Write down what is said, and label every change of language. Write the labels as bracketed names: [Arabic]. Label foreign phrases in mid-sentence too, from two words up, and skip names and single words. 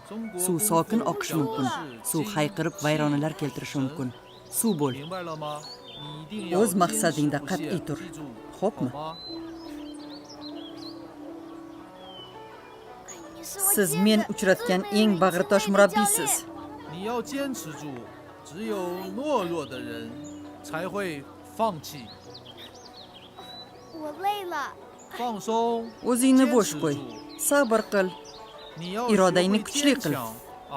[Uzbek] Suv sokin oqishi mumkin. Suv hayqirib vayronalar keltirishi mumkin. Suv bo'l. O'z maqsadingda qat'iy tur. Xo'pmi? Siz men uchratgan eng bag'ritosh murabbiysiz. [Chinese] 你要坚持住，只有懦弱的人才会放弃。我累了。放松。 [Uzbek] O'zingni bo'sh qo'y. Sabr qil. [Chinese] 你要 [Uzbek] Irodangni kuchli qil. 啊，